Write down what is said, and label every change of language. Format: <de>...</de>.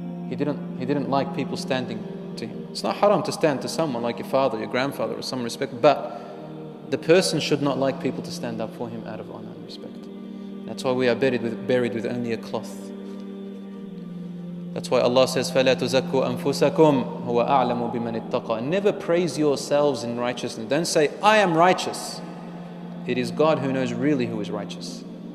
<en>He didn't like people standing to him. It's not haram to stand to someone like your father, your grandfather, or some respect, but the person should not like people to stand up for him out of honor and respect. That's why we are buried with only a cloth. That's why Allah says,</en> <ar>فَلَا تُزَكُّوا أَنفُسَكُمْ هُوَ أَعْلَمُ بِمَنِ اتَّقَى.</ar> <en>Never praise yourselves in righteousness. Don't say, I am righteous. It is God who knows really who is righteous.</en>